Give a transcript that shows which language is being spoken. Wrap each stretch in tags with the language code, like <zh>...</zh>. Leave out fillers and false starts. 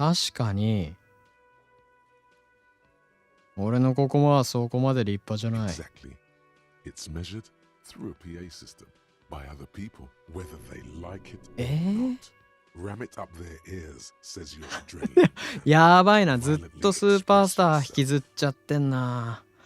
<ja>確かに、俺のここはそこまで立派じゃない。</ja> <en>Exactly. It's measured through a PA system by other people, whether they like it or not. Ram it up their ears, says your adrenaline.</en> <ja>やばいな、ずっとスーパースター引きずっちゃってんな。</ja>